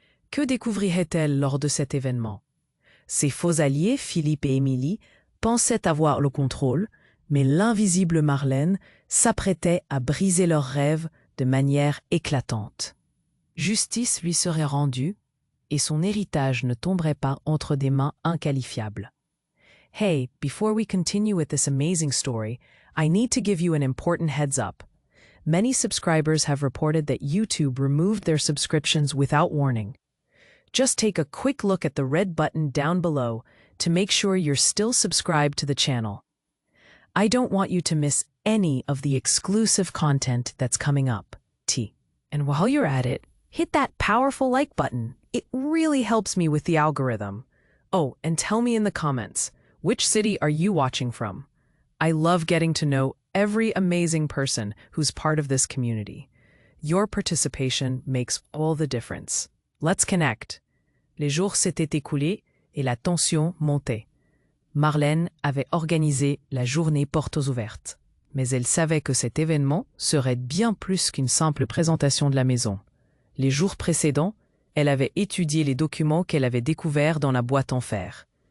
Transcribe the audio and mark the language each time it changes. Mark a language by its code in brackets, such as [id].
[fr] Que découvrirait-elle lors de cet événement? Ses faux alliés, Philippe et Émilie, pensaient avoir le contrôle, mais l'invisible Marlène s'apprêtait à briser leurs rêves de manière éclatante. Justice lui serait rendue, et son héritage ne tomberait pas entre des mains inqualifiables. [en] Hey, before we continue with this amazing story, I need to give you an important heads up. Many subscribers have reported that YouTube removed their subscriptions without warning. Just take a quick look at the red button down below to make sure you're still subscribed to the channel. I don't want you to miss any of the exclusive content that's coming up. And while you're at it, hit that powerful like button. It really helps me with the algorithm. Oh, and tell me in the comments, which city are you watching from? I love getting to know every amazing person who's part of this community. Your participation makes all the difference. Let's connect. [fr] Les jours s'étaient écoulés et la tension montait. Marlène avait organisé la journée portes ouvertes, mais elle savait que cet événement serait bien plus qu'une simple présentation de la maison. Les jours précédents, elle avait étudié les documents qu'elle avait découverts dans la boîte en fer.